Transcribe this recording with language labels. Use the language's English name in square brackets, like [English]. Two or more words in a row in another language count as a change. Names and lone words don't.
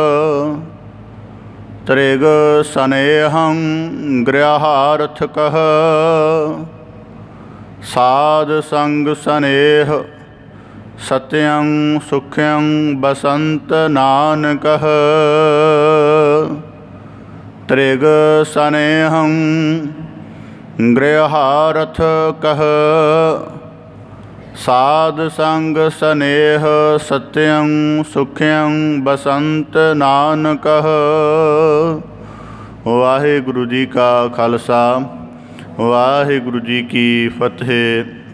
[Sanskrit] त्रिग स्नेहं गृहार्थकः। साध संग स्नेह सत्यं सुख्यं बसंत नानकः। त्रिग स्नेहं ਗ੍ਰਹਾਰਥ ਕਹ ਸਾਧ ਸੰਗ ਸਨੇਹ ਸਤਿਅੰ ਸੁਖਿਅੰ ਬਸੰਤ ਨਾਨਕਹ। [Punjabi] ਵਾਹਿਗੁਰੂ ਜੀ ਕਾ ਖਾਲਸਾ ਵਾਹਿਗੁਰੂ ਜੀ ਕੀ ਫਤਿਹ।